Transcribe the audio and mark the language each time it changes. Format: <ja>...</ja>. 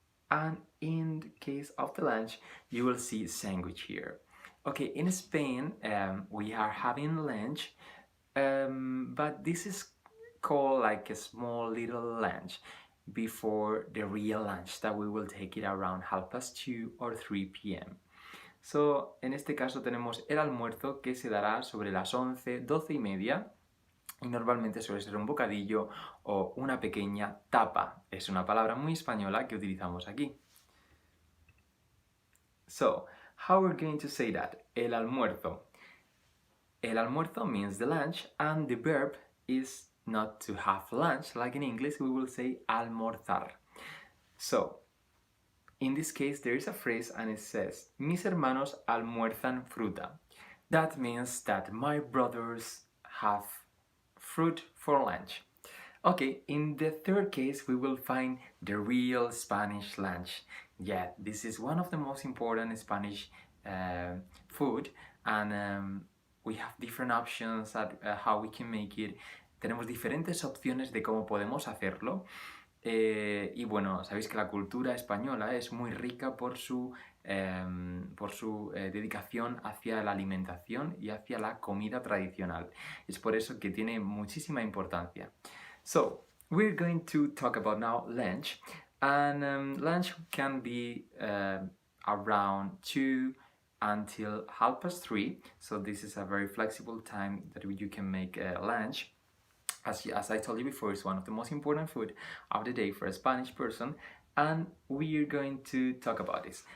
<en>And in the case of the lunch, you will see sandwich here. Okay, in Spain, we are having lunch, but this is called like a small little lunch before the real lunch that we will take it around 2:30 or 3 p.m.</en> <es>So, en este caso tenemos el almuerzo que se dará sobre las 11, 12 y media. Y normalmente suele ser un bocadillo o una pequeña tapa. Es una palabra muy española que utilizamos aquí.</es> <en>So, how we're going to say that? El almuerzo. El almuerzo means the lunch, and the verb is not to have lunch. Like in English, we will say almorzar. So, in this case, there is a phrase and it says,</en> <es>mis hermanos almuerzan fruta.</es> <en>That means that my brothers have fruit for lunch. Okay, in the third case, we will find the real Spanish lunch. Yeah, this is one of the most important Spanish food, and we have different options at how we can make it.</en> <es>Tenemos diferentes opciones de cómo podemos hacerlo. Y bueno, sabéis que la cultura española es muy rica por su dedicación hacia la alimentación y hacia la comida tradicional. Es por eso que tiene muchísima importancia.</es> <en>So, we're going to talk about now lunch. And lunch can be around 2 until 3:30. So this is a very flexible time that you can make lunch. As I told you before, it's one of the most important food of the day for a Spanish person, and we're going to talk about this.</en>